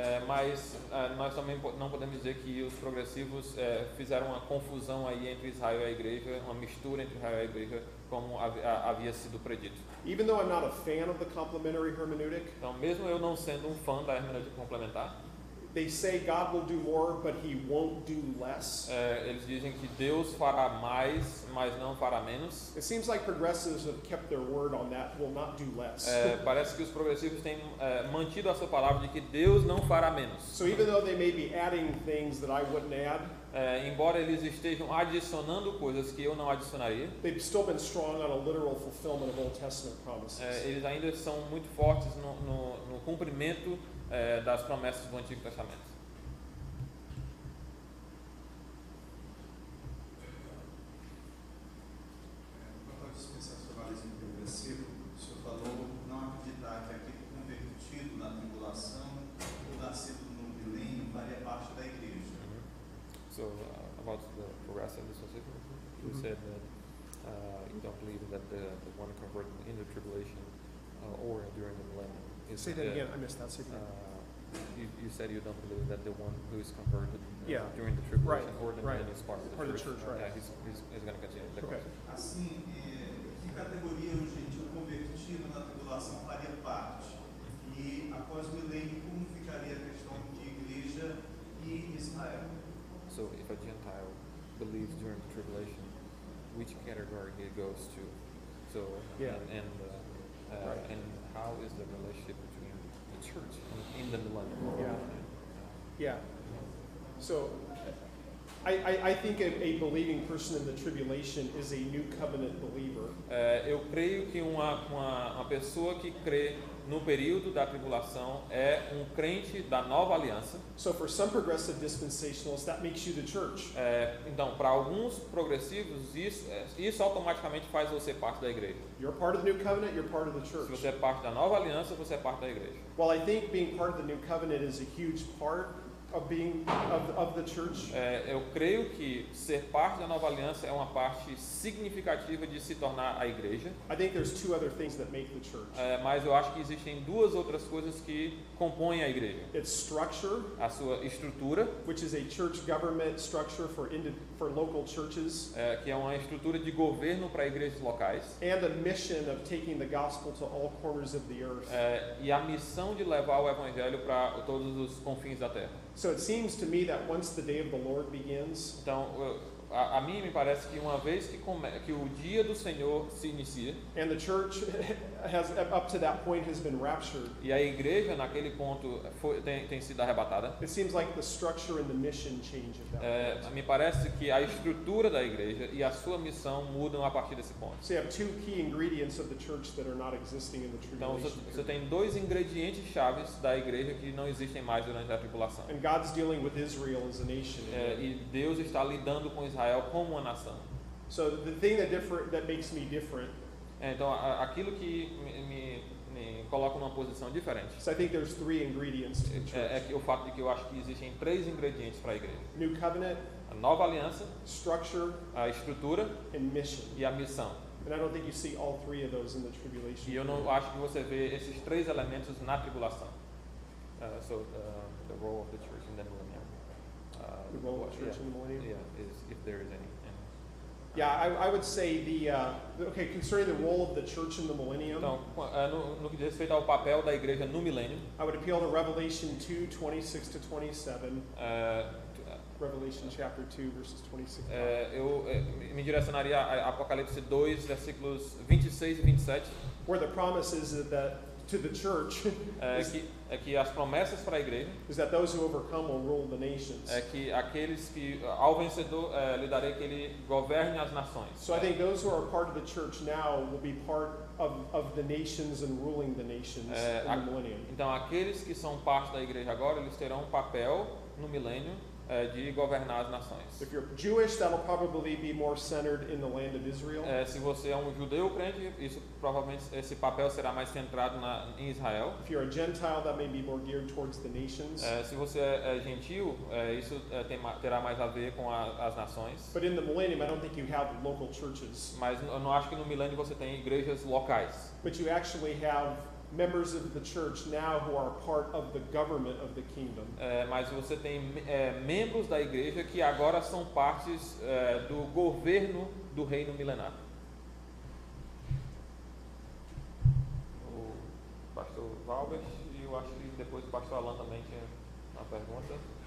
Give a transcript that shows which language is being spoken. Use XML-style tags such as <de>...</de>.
<pt>Mas nós também não podemos dizer que os progressivos fizeram uma confusão aí entre Israel e a igreja, uma mistura entre Israel e a igreja, como havia sido predito.</pt> <en>Even though I'm not a fan of the complementary hermeneutic,</en> <pt>então, mesmo eu não sendo um fã da hermenêutica complementar,</pt> <en>they say God will do more, but He won't do less.</en> <pt>Eles dizem que Deus fará mais, mas não fará menos.</pt> <en>It seems like progressives have kept their word on that. Will not do less.</en> <pt>Parece que os progressivos têm mantido a sua palavra de que Deus não fará menos.</pt> <en>So even though they may be adding things that I wouldn't add,</en> <pt>embora eles estejam adicionando coisas que eu não adicionaria,</pt> <en>they've still been strong on a literal fulfillment of Old Testament promises.</en> <pt>Eles ainda são muito fortes no cumprimento das promessas do Antigo Testamento. Quanto ao dispensacionalismo progressivo, o senhor falou não acreditar que aquele convertido na tribulação ou nascido no milênio faria parte da igreja.</pt> <en>So about the progressive dispensationalism, you said that you don't believe that the one converted in the tribulation or during the millennium. Say that again. I missed that. Say that. You said you don't believe that the one who is converted during the tribulation or the millennium is part of the church. Right. He's going to continue. Okay.</en> <pt>Assim, que categoria o gentil convertido na tribulação faria parte? E após o milênio, como ficaria a questão de igreja e Israel?</pt> <en>So, if a Gentile believes during the tribulation, which category he goes to? So, and how is the relationship between the church in the millennium. Yeah. So, I think a believing person in the tribulation is a new covenant believer.</en> <pt>Eu creio que uma pessoa que crê no período da tribulação é crente da nova aliança.</pt> <en>So for some progressive dispensationalists, that makes you the church.</en> <pt>Então, para alguns progressivos, isso automaticamente faz você parte da igreja.</pt> <en>You're part of the new covenant, you're part of the church.</en> <pt>Se você é parte da nova aliança, você é parte da igreja.</pt> <en>Well, I think being part of the new covenant is a huge part of being of the church.</en> <pt>Eu creio que ser parte da nova aliança é uma parte significativa de se tornar a igreja.</pt> <en>I think there's two other things that make the church.</en> <pt>Mas eu acho que existem duas outras coisas que compõem a igreja.</pt> <en>It's structure,</en> <pt>A sua estrutura,</pt> <en>which is a church government structure for local churches,</en> <pt>que é uma estrutura de governo para igrejas locais,</pt> <en>and a mission of taking the gospel to all corners of the earth.</en> <pt>e a missão de levar o evangelho para todos os confins da terra.</pt> <en>So it seems to me that once the day of the Lord begins,</en> <pt>Então, a mim me parece que uma vez que o dia do Senhor se inicia,</pt> <en>and the church has up to that point has been raptured,</en> <pt>e a igreja naquele ponto tem sido arrebatada,</pt> <en>it seems like the structure and the mission change at that point.</en> <pt>me parece que a estrutura da igreja e a sua missão mudam a partir desse ponto.</pt> <en>So you have two key ingredients of the church that are not existing in the</en> <pt>Então,</pt> <en>tribulation</en> <pt>você</pt> <en>period.</en> <pt>tem dois ingredientes chaves da igreja que não existem mais durante a tribulação.</pt> <en>And God's dealing with Israel as a nation.</en> <pt>E Deus está lidando com Israel como uma nação.</pt> <en>So the thing that makes me different,</en> <pt>Então, aquilo que me coloca numa posição diferente</pt> <en>so I think there's three ingredients to the</en> <pt>é</pt> <en>church.</en> <pt>o fato de que eu acho que existem três ingredientes para a igreja:</pt> <en>New covenant,</en> <pt>a nova aliança,</pt> <en>structure,</en> <pt>a estrutura</pt> <en>and mission.</en> <pt>e a missão.</pt> <en>And I don't think you see all three of those in the tribulation</en> <pt>E eu não</pt> <en>period.</en> <pt>acho que você vê esses três elementos na tribulação.</pt> <en>The role of the church in the millennium. The role of the church in the millennium. Yeah, is if there is any. Yeah, I would say concerning the role of the church in the millennium,</en> <pt>Então, no que diz respeito ao papel da igreja no milênio,</pt> <en>I would appeal to Revelation 2:26 to 27. Revelation chapter 2, verses 26.</en> <pt>eu me direcionaria a Apocalipse 2, versículos 26 e 27,</pt> <en>Where the promise is that to the church</en> <pt>que as promessas para a igreja</pt> <en>is that those who overcome will rule the nations.</en> <pt>que aqueles que ao vencedor lhe darei que ele governe as nações.</pt> <en>So I think those who are part of the church now will be part of the nations and ruling the nations in the millennium.</en> <pt>Então, aqueles que são parte da igreja agora, eles terão um papel no milênio de governar as nações.</pt> <en>If you're Jewish, that'll probably be more centered in the land of Israel.</en> <pt>Se você é judeu crente, isso provavelmente esse papel será mais centrado em Israel.</pt> <en>If you're a Gentile, that may be more geared towards the nations.</en> <pt>Se você é gentil, isso terá mais a ver com as nações.</pt> <en>But in the millennium, I don't think you have local churches.</en> <pt>Mas eu não acho que no milênio você tem igrejas locais.</pt> <en>But you actually have members of the church now who are part of the government of the kingdom.</en> <pt>Mas você tem membros da igreja que agora são partes do governo do reino milenar. O pastor Valber e eu acho que depois o pastor Alan também tinha uma pergunta.</pt>